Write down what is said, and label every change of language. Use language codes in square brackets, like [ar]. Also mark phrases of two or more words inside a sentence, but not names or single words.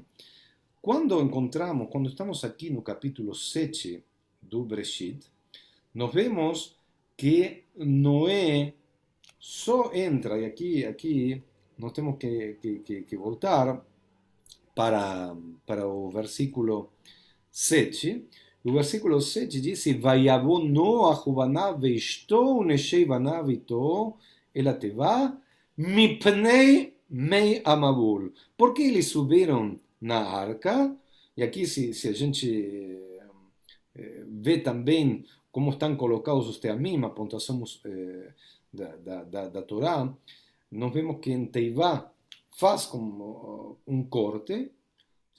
[pt] Quando estamos aqui no capítulo 7 do Bereshit, nós vemos que Noé só entra, e aqui nós temos que voltar para o versículo 7. O versículo 7 diz: [he] ויבא נח ובניו ואשתו ונשי בניו אתו אל התבה מפני מי המבול. [pt] Porque eles subiram na arca, e aqui se a gente vê também como estão colocados os teamim, a pontuação da Torá, nós vemos que em Teivá faz como um corte, sim?